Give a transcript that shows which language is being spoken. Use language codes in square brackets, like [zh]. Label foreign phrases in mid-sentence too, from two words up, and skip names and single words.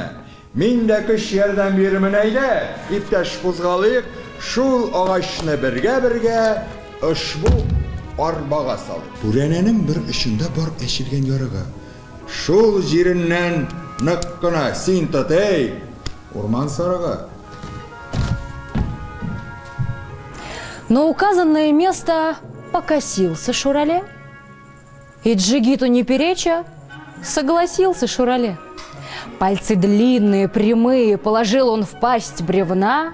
[tt] Мин дә көч ярдәм бирмен әйдә. Иптәш кузгалыйк, шул агачны бергә ошбу арбага салыйк. Бүрәнәнең бер очында бар әчелгән ярыгы. Шул җиреннән нык кына син тот, эй, урман сарыгы. [ru] На указанное место покосился Шурале. И Джигиту не переча, согласился Шурале. Пальцы длинные, прямые, положил он в пасть бревна.